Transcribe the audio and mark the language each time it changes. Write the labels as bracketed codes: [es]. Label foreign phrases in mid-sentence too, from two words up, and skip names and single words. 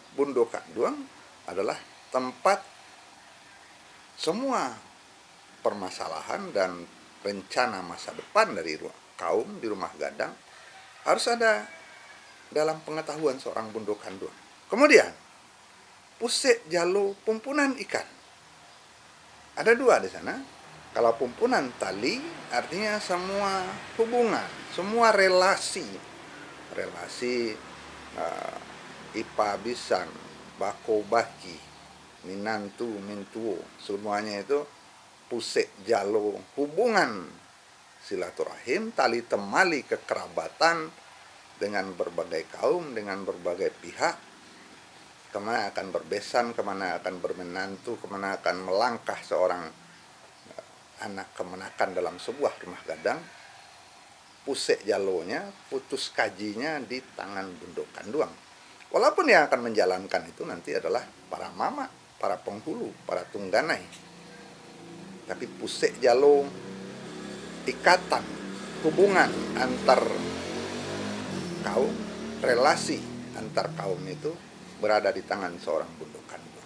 [id] Bundo Kanduang adalah tempat semua permasalahan dan rencana masa depan dari kaum di Rumah Gadang harus ada dalam pengetahuan seorang Bundo Kanduang. Kemudian, Puse Jalo Pumpunan Ikan. Ada 2 di sana. Kalau pumpunan tali artinya semua hubungan, semua relasi ipa bisan, bako baki, minantu mintuo, semuanya itu Puse Jalo, hubungan silaturahim, tali temali kekerabatan dengan berbagai kaum, dengan berbagai pihak, kemana akan berbesan, kemana akan bermenantu, kemana akan melangkah seorang anak kemenakan dalam sebuah Rumah Gadang. Puse jalonya, putus kajinya di tangan Bundo Kanduang. Walaupun yang akan menjalankan itu nanti adalah para mama, para penghulu, para tungganai. Tapi puse jalo, ikatan, hubungan antar kaum, relasi antar kaum itu berada di tangan seorang Bundo Kanduang.